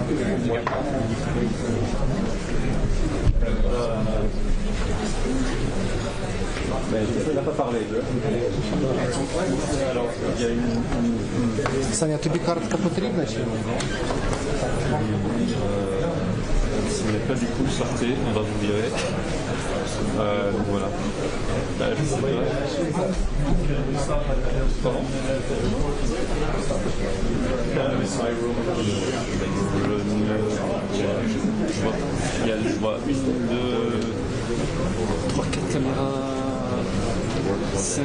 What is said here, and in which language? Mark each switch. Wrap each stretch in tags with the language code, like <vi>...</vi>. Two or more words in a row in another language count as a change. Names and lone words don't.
<fr>Mais il n'a pas parlé. Alors, il y a une...</fr> <uk>Саня, тобі картка потрібна чи ні?</uk> <fr>Si vous n'êtes pas du coup, sortez, on va vous virer. Donc voilà. Je sais pas. Pardon? Je vois une, deux, trois, quatre caméras, 5.</fr>